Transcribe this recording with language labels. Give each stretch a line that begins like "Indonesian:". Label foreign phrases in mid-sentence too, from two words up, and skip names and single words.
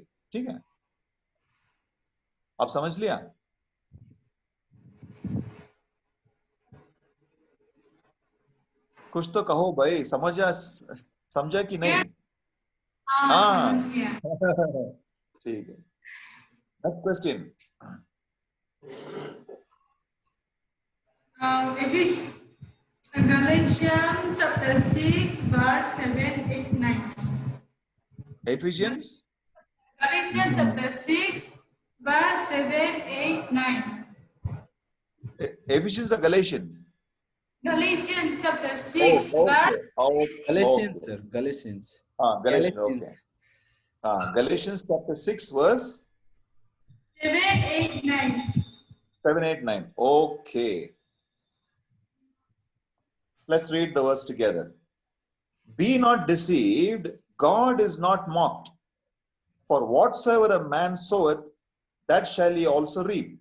Hindi: ठीक है, आप समझ लिया? कुछ तो कहो भाई, समझा कि नहीं? हाँ, समझ गया. ठीक है.
English: next question. Galatians chapter 6 verse 7, 8, 9. Ephesians Galatians chapter 6 verse 7, 8, 9. Ephesians or Galatians? Galatians chapter 6 Oh, okay. verse Oh, Galatians, okay. sir. Galatians. Galatians, okay. Galatians chapter 6 verse 7, 8, 9. 7, 8, 9. Okay. Let's read the verse together. Be not deceived, God is not mocked. For whatsoever a man soweth, that shall he also reap.